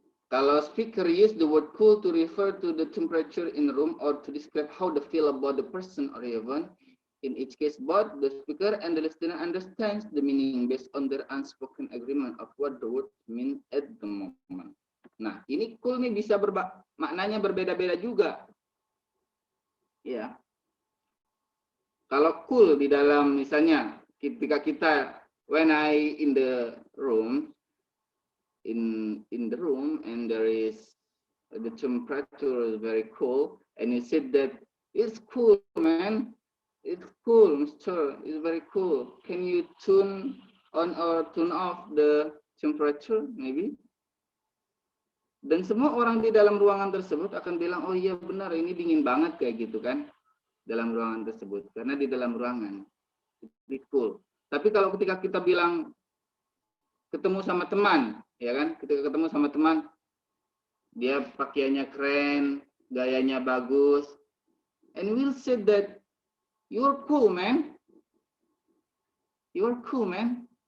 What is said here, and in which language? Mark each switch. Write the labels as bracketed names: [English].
[Indonesian] Kalau [English] speaker use the word cool to refer to the temperature in the room or to describe how they feel about the person or event, in each case both the speaker and the listener understands the meaning based on their unspoken agreement of what the word mean at the moment. [Indonesian] Nah, ini cool nih bisa maknanya berbeda-beda juga. Ya. Kalau cool di dalam misalnya ketika kita [English] when I in the room in the room and there is the temperature is very cool and you said that it's cool, man, it's cool, mister, it's very cool, can you tune on or tune off the temperature maybe. [Indonesian] Dan semua orang di dalam ruangan tersebut akan bilang, oh iya benar ini dingin banget kayak gitu kan dalam ruangan tersebut, karena di dalam ruangan [English] it's cool. [Indonesian] Tapi kalau ketika kita bilang ketemu sama teman, ya kan? Ketika ketemu sama teman, dia pakaiannya keren, gayanya bagus, [English] and we'll say that you're cool, man. You're cool, man.